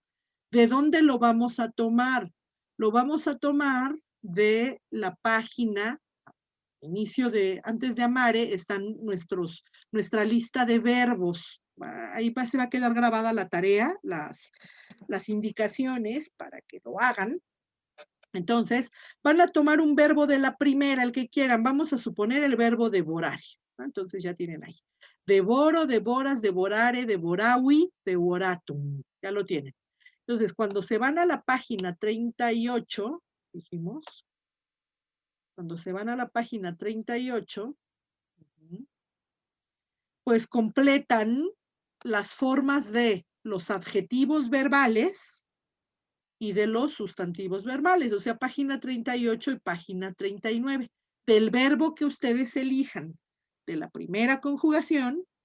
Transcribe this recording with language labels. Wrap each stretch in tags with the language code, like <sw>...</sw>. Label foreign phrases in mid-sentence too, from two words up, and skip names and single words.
<es>¿De dónde lo vamos a tomar? Lo vamos a tomar de la página, antes de amare, están nuestra lista de verbos. Ahí se va a quedar grabada la tarea, las indicaciones para que lo hagan. Entonces, van a tomar un verbo de la primera, el que quieran. Vamos a suponer el verbo devorar. Entonces ya tienen ahí.</es> <la>Devoro, devoras, devorare, devorawi, devoratum.</la> <es>Ya lo tienen. Entonces, cuando se van a la página 38, dijimos, cuando se van a la página 38, pues completan las formas de los adjetivos verbales y de los sustantivos verbales, o sea, página 38 y página 39, del verbo que ustedes elijan, de la primera conjugación,</es>